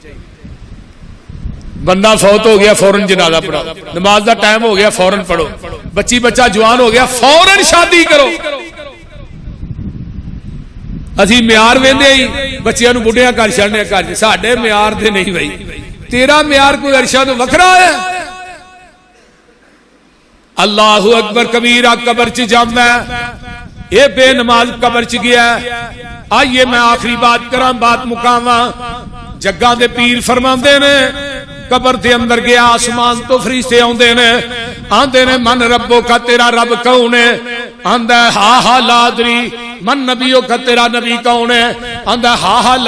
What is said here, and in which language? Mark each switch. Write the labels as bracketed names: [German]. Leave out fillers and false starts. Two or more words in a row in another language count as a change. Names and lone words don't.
[Urdu] بندہ فوت ہو گیا فوراً جنازہ پڑھو، نماز کا ٹائم ہو گیا فوراً پڑھو، بچی بچہ جوان ہو گیا فوراً شادی کرو. [Punjabi] اسی معیار ویندے ہی بچیاں نوں بڈھیاں کر چھڈنے گھر چ، ساڈے معیار دے نہیں بھائی، تیرا معیار کوئی عرشاں توں وکھرا ہے. [Arabic] الله أكبر كبيرا [Punjabi] قبر چ جاندا ایہہ بے نماز قبر چ گیا. آئیے میں آخری بات کراں، بات مکاواں. جگا دے پیر فرماندے نے قبر کے اندر گیا، اسمان توں فرشتے آندے نے، آندے نے [Arabic] من ربك [Punjabi] تیرا رب کون ہے، آندا [Arabic] هاه هاه لا أدري, من نبيك [Punjabi] تیرا نبی کون ہے، آندا [Arabic] هاه هاه